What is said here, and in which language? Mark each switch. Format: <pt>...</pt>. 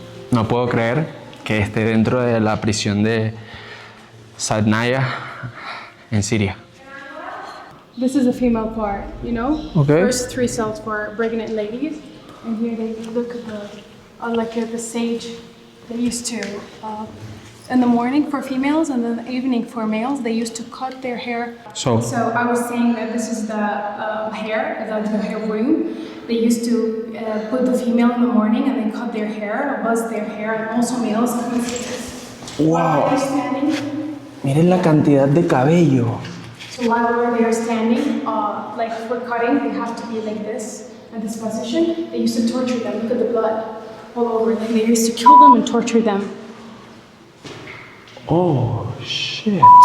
<es>No puedo creer que esté dentro de la prisión de Saydnaya en Siria.</es> <en>This is a female part, Okay. First 3 cells for pregnant ladies, and here they look at the sage. They used to in the morning for females and then the evening for males. They used to cut their hair. So I was saying that this is the hair room. They used to put the female in the morning and they cut their hair, buzz their hair, and also males. Wow. While they're standing.</en> <es>miren la cantidad de cabello.</es> <en>So while they're standing, like for cutting, they have to be like this, in this position. They used to torture them. Look at the blood all over them. They used to kill them and torture them. Oh, shit.</en>